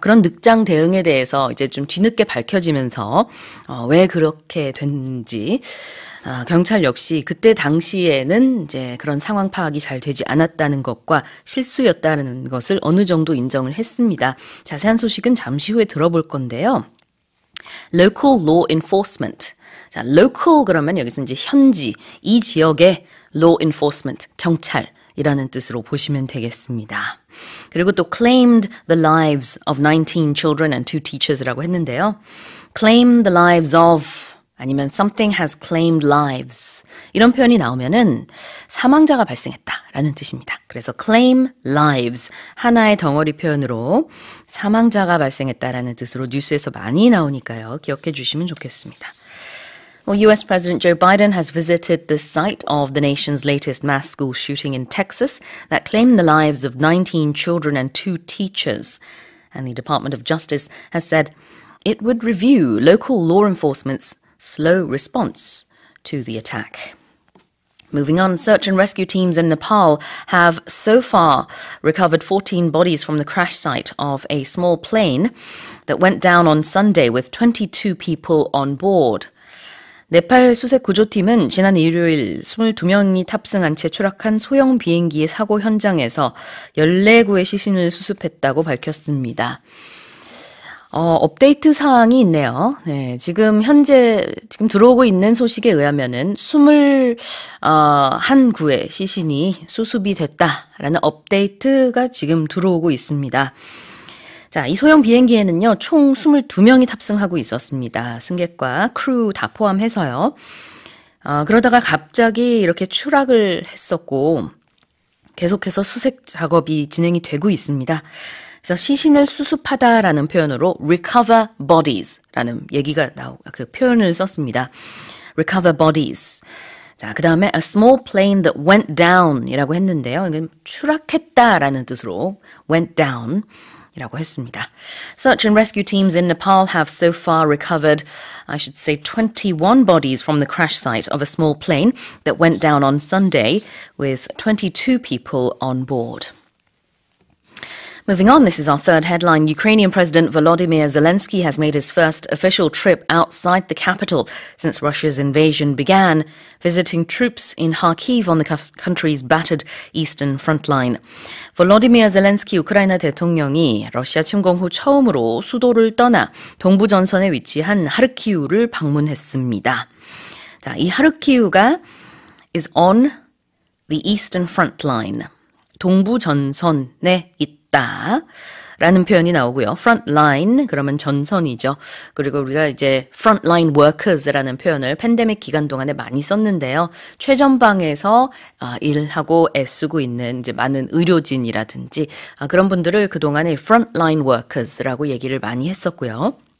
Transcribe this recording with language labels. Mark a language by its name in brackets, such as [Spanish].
[Korean] 그런 늑장 대응에 대해서 이제 좀 뒤늦게 밝혀지면서 왜 그렇게 됐는지 경찰 역시 그때 당시에는 이제 그런 상황 파악이 잘 되지 않았다는 것과 실수였다는 것을 어느 정도 인정을 했습니다. 자세한 소식은 잠시 후에 들어볼 건데요. [English] Local law enforcement. [Korean] 자, local 그러면 여기서 이제 현지, 이 지역의 law enforcement, 경찰이라는 뜻으로 보시면 되겠습니다. 그리고 또 [English] claimed the lives of 19 children and 2 teachers라고 했는데요. claim the lives of [Korean] 아니면 [English] something has claimed lives. [Korean] 이런 표현이 나오면은 사망자가 발생했다라는 뜻입니다. 그래서 [English] claim lives, [Korean] 하나의 덩어리 표현으로 사망자가 발생했다라는 뜻으로 뉴스에서 많이 나오니까요. 기억해 주시면 좋겠습니다. [English] Well, US President Joe Biden has visited the site of the nation's latest mass school shooting in Texas that claimed the lives of 19 children and 2 teachers. And the Department of Justice has said it would review local law enforcement's slow response to the attack. Moving on, search and rescue teams in Nepal have so far recovered 14 bodies from the crash site of a small plane that went down on Sunday with 22 people on board. [Korean] 네팔 수색 구조팀은 지난 일요일 22명이 탑승한 채 추락한 소형 비행기의 사고 현장에서 14구의 시신을 수습했다고 밝혔습니다. 업데이트 사항이 있네요. 네, 지금 들어오고 있는 소식에 의하면은 21구의 시신이 수습이 됐다라는 업데이트가 지금 들어오고 있습니다. 자, 이 소형 비행기에는요, 총 22명이 탑승하고 있었습니다. 승객과 크루 다 포함해서요. 그러다가 갑자기 이렇게 추락을 했었고 계속해서 수색 작업이 진행이 되고 있습니다. 그래서 시신을 수습하다라는 표현으로 [English] recover bodies [Korean] 라는 얘기가 그 표현을 썼습니다. [English] recover bodies. [Korean] 자, 그 다음에 [English] a small plane that went down [Korean] 이라고 했는데요. 이건 추락했다라는 뜻으로 [English] went down [Korean] 이라고 했습니다. [English] Search and rescue teams in Nepal have so far recovered, I should say, 21 bodies from the crash site of a small plane that went down on Sunday with 22 people on board. Moving on, this is our third headline. Ukrainian President Volodymyr Zelensky has made his first official trip outside the capital since Russia's invasion began, visiting troops in Kharkiv on the country's battered eastern front line. [Korean] 볼로디미르 젤렌스키 우크라이나 대통령이 러시아 침공 후 처음으로 수도를 떠나 동부 전선에 위치한 하르키우를 방문했습니다. 자, 이 하르키우가 [English] is on the eastern front line. [Korean] 동부 전선에 있다. 라는 표현이 나오고요. front line 그러면 전선이죠. 그리고 우리가 이제 [English] front line workers [Korean] 라는 표현을 팬데믹 기간 동안에 많이 썼는데요. 최전방에서 일하고 애쓰고 있는 이제 많은 의료진이라든지 그런 분들을 그동안에 [English] front line workers [Korean] 라고 얘기를 많이 했었고요.